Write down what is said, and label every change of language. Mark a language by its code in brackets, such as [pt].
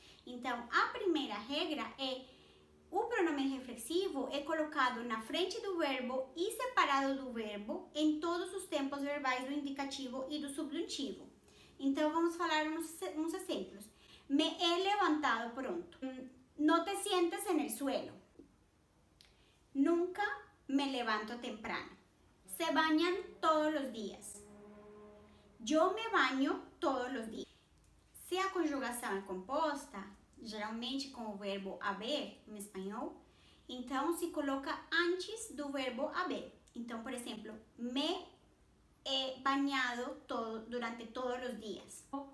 [pt] Então, a primeira regra é o pronome reflexivo é colocado na frente do verbo e separado do verbo em todos os tempos verbais do indicativo e do subjuntivo. Então, vamos falar uns exemplos. [es] Me he levantado pronto. No te sientes en el suelo. Nunca me levanto temprano. Se bañan todos los días. Yo me baño todos los días. [pt] Se a conjugação é composta, geralmente com o verbo haber, em espanhol, então se coloca antes do verbo haber. Então, por exemplo, [es] me he bañado [pt] durante todos os dias.